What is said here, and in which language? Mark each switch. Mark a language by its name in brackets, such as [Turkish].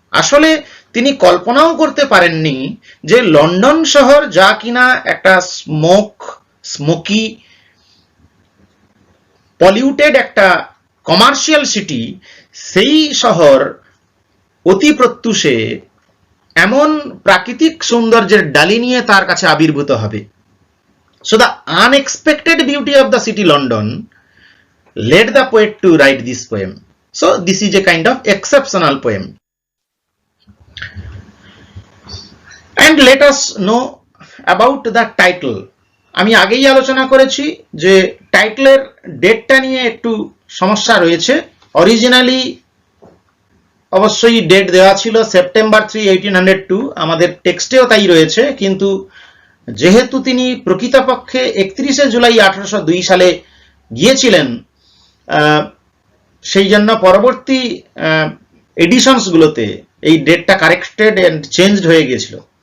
[Bangla] আসলে তিনি কল্পনাও করতে পারেননি যে লন্ডন শহর, যা কিনা একটা স্মোকি, পলিউটেড একটা কমার্শিয়াল সিটি, সেই শহর অতি প্রত্যুষে এমন প্রাকৃতিক সৌন্দর্যের ডালি নিয়ে তার কাছে আবির্ভূত হবে। [English] So the unexpected beauty of the city London led the poet to write this poem. So this is a kind of exceptional poem. And let us know about the title. [Bangla] আমি আগেই আলোচনা করেছি যে টাইটেলের ডেটটা নিয়ে একটু সমস্যা রয়েছে। অরিজিনালি অবশ্যই ডেট দেওয়া ছিল সেপ্টেম্বর 3, 1802, আমাদের টেক্সটেও তাই রয়েছে। কিন্তু যেহেতু তিনি প্রকৃতপক্ষে 31শে জুলাই 1802 সালে গিয়েছিলেন, সেই জন্য পরবর্তী এডিশনসগুলোতে এই ডেটটা [English] corrected and changed [Bangla] হয়ে গিয়েছিল।